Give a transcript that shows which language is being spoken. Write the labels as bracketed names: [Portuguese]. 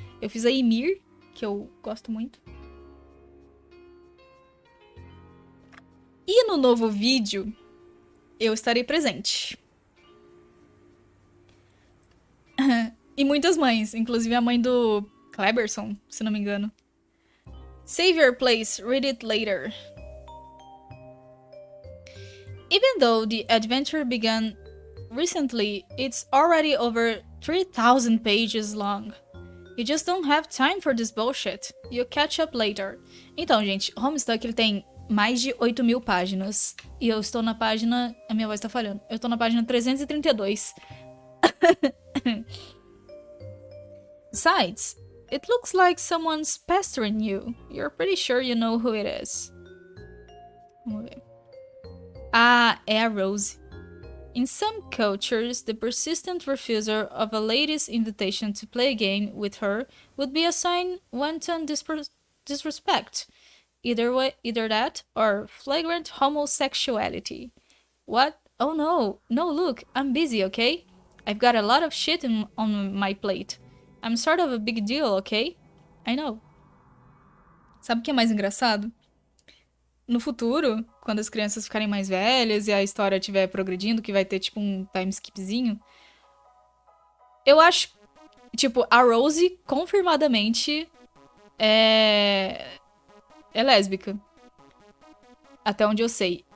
[Portuguese] Eu fiz a Ymir, que eu gosto muito. E no novo vídeo, eu estarei presente. E muitas mães, inclusive a mãe do Kleberson, se não me engano. [English] Save your place, read it later. Even though the adventure began recently, it's already over 3,000 pages long. You just don't have time for this bullshit. You'll catch up later. [Portuguese] Então, gente, Homestuck ele tem mais de 8.000 páginas. E eu estou na página... A minha voz tá falhando. Eu estou na página 332. [English] Besides, it looks like someone's pestering you. You're pretty sure you know who it is. [Portuguese] Vamos ver. Ah, é a Rose. [English] In some cultures, the persistent refusal of a lady's invitation to play a game with her would be a sign wanton disrespect. Either that or flagrant homosexuality. What? Oh no. No, look, I'm busy, okay? I've got a lot of shit on my plate. I'm sort of a big deal, okay? I know. [Portuguese] Sabe o que é mais engraçado? No futuro, quando as crianças ficarem mais velhas e a história estiver progredindo, que vai ter, tipo, um time skipzinho, eu acho, tipo, a Rose, confirmadamente, é lésbica. Até onde eu sei.